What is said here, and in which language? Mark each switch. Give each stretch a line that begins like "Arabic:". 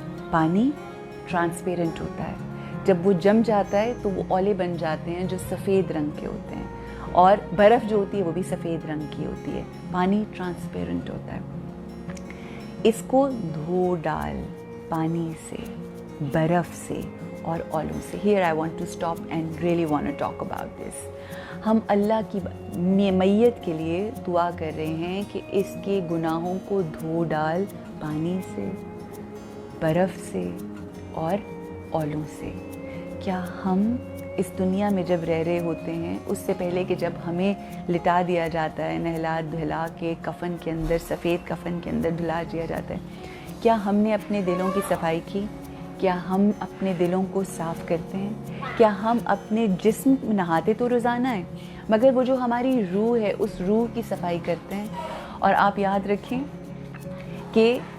Urdu: پانی ٹرانسپیرنٹ ہوتا ہے, جب وہ جم جاتا ہے تو وہ اولے بن جاتے ہیں جو سفید رنگ کے ہوتے ہیں, اور برف جو ہوتی ہے وہ بھی سفید رنگ کی ہوتی ہے. پانی ٹرانسپیرنٹ ہوتا ہے. اس کو دھو ڈال پانی سے, برف سے اور اولوں سے.
English: Here I want to stop and really want to talk about this.
Urdu: ہم اللہ کی میت کے لیے دعا کر رہے ہیں کہ اس کے گناہوں کو دھو ڈال پانی سے, برف سے اور اولوں سے. کیا ہم اس دنیا میں جب رہ رہے ہوتے ہیں, اس سے پہلے کہ جب ہمیں لٹا دیا جاتا ہے, نہلا دھلا کے کفن کے اندر, سفید کفن کے اندر ڈھلا دیا جاتا ہے, کیا ہم نے اپنے دلوں کی صفائی کی؟ کیا ہم اپنے دلوں کو صاف کرتے ہیں؟ کیا ہم اپنے جسم نہاتے تو روزانہ ہیں, مگر وہ جو ہماری روح ہے اس روح کی صفائی کرتے ہیں؟ اور آپ یاد رکھیں کہ